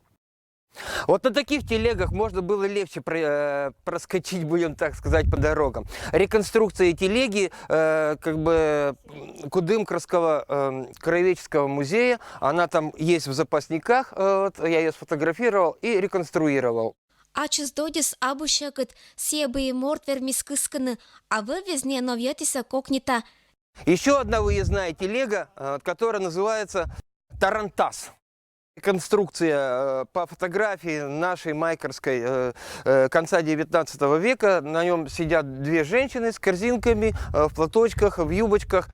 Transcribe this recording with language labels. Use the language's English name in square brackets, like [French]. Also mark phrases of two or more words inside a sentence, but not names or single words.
[Russian] Вот на таких телегах можно было легче проскочить, будем так сказать, по дорогам. Реконструкция телеги как бы Кудымкарского краеведческого музея, она там есть в запасниках, вот, я ее сфотографировал и реконструировал. [Komi-Permyak] Ачыз додис абушакыт себые мортвер мискысканы, а вывезне новьетиса кокнита. [Russian] Еще одна выездная телега, которая называется Тарантас. Конструкция по фотографии нашей майкерской конца 19 века. На нем сидят две женщины с корзинками, в платочках, в юбочках.